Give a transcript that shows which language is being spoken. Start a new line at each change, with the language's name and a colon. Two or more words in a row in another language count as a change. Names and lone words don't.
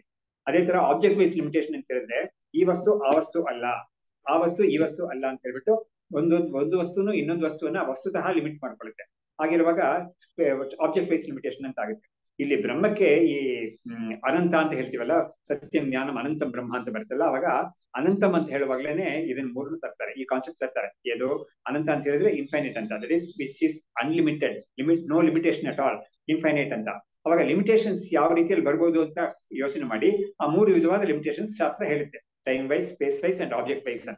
Kannada: ಅದೇ ತರ
English: object wise limitation
Kannada: ಅಂತ ಹೇಳಿದ್ರೆ ಈ ವಸ್ತು ಆ ವಸ್ತು ಅಲ್ಲ, ಆ ವಸ್ತು ಈ ವಸ್ತು ಅಲ್ಲ ಅಂತ ಹೇಳ್ಬಿಟ್ಟು ಒಂದು ವಸ್ತುನು ಇನ್ನೊಂದು ವಸ್ತುವನ್ನ ವಸ್ತುತಃ ಲಿಮಿಟ್ ಮಾಡ್ಕೊಳ್ಳುತ್ತೆ. ಹಾಗಿರುವಾಗ
English: object wise limitation
Kannada: ಅಂತ ಆಗುತ್ತೆ. ಇಲ್ಲಿ ಬ್ರಹ್ಮಕ್ಕೆ ಈ ಅನಂತ ಅಂತ ಹೇಳ್ತೀವಲ್ಲ,
Sanskrit: ಸತ್ಯಂ ಜ್ಞಾನಂ ಅನಂತಂ ಬ್ರಹ್ಮ
Kannada: ಅಂತ ಬರ್ತಲ್ಲ, ಅವಾಗ ಅನಂತಂ ಅಂತ ಹೇಳುವಾಗ್ಲೇನೆ ಇದನ್ನ ಮೂರನ್ನು ತರ್ತಾರೆ, ಈ ಕಾನ್ಸೆಪ್ಟ್ ತರ್ತಾರೆ. ಏನು ಅನಂತ ಅಂತ ಹೇಳಿದ್ರೆ ಇನ್ಫೈನೈಟ್ ಅಂತ,
English: that is unlimited, no limitation at all,
Kannada: ಇನ್ಫೈನೈಟ್ ಅಂತ. ಅವಾಗ ಲಿಮಿಟೇಷನ್ಸ್ ಯಾವ ರೀತಿಯಲ್ಲಿ ಬರ್ಬೋದು ಅಂತ ಯೋಚನೆ ಮಾಡಿ ಆ ಮೂರು ವಿಧವಾದ ಲಿಮಿಟೇಷನ್ಸ್ ಶಾಸ್ತ್ರ ಹೇಳುತ್ತೆ,
English: time wise, space wise and object wise
Kannada: ಅಂತ.